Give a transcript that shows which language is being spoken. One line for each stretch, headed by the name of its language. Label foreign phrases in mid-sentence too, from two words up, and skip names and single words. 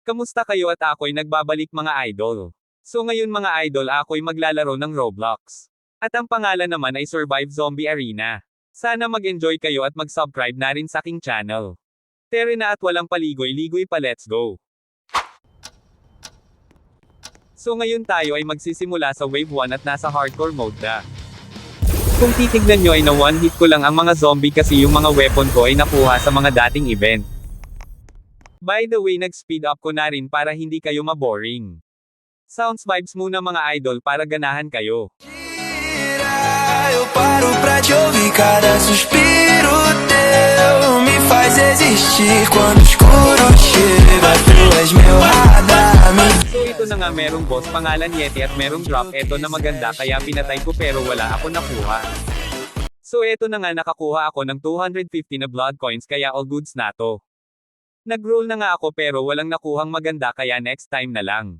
Filipino: Kamusta kayo at ako'y nagbabalik mga idol. So ngayon mga idol ako'y maglalaro ng Roblox. At ang pangalan naman ay Survive Zombie Arena. Sana mag-enjoy kayo at mag-subscribe na rin sa aking channel. Tere na at walang paligoy-ligoy pa,
English: let's go!
Filipino: So ngayon tayo ay magsisimula sa Wave 1 at nasa Hardcore mode na. Kung titignan nyo ay na
English: one hit
Filipino: ko lang ang mga zombie kasi yung mga weapon ko ay nakuha sa mga dating event.
English: By the way
Filipino: nag-speed up ko na rin para hindi kayo maboring.
English: Sounds vibes
Filipino: muna mga idol para ganahan kayo.
Portuguese: Eu paro pra te ouvir, cada suspiro teu me faz existir. Quando o escuro chega, tu és meu radar.
Filipino: So ito na nga merong boss pangalan Yeti at merong drop eto na maganda kaya pinatay ko pero wala ako nakuha. So eto na nga nakakuha ako ng 250 na
English: blood coins
Filipino: kaya
English: all goods
Filipino: na to. Nag-roll na nga ako pero walang nakuhang maganda kaya
English: next time
Filipino: na lang.